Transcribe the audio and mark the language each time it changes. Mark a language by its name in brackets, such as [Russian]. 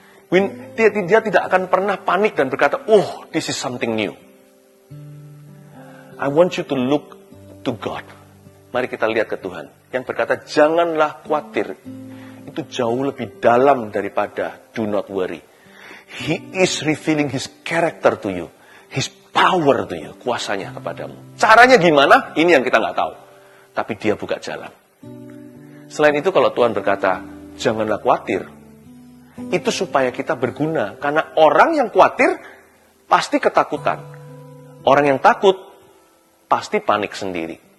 [Indonesian] Dia tidak akan pernah panik dan berkata, [English] oh, this is something new. I want you to look to God. [Indonesian] Mari kita lihat ke Tuhan. Yang berkata, janganlah khawatir. Itu jauh lebih dalam daripada [English] do not worry. He is revealing His character to you. His power to you. [Indonesian] Kuasanya kepadamu. Caranya gimana? Ini yang kita nggak tahu. Tapi dia buka jalan. Selain itu kalau Tuhan berkata, janganlah khawatir. Itu supaya kita berguna. Karena orang yang khawatir, pasti ketakutan. Orang yang takut, pasti panik sendiri.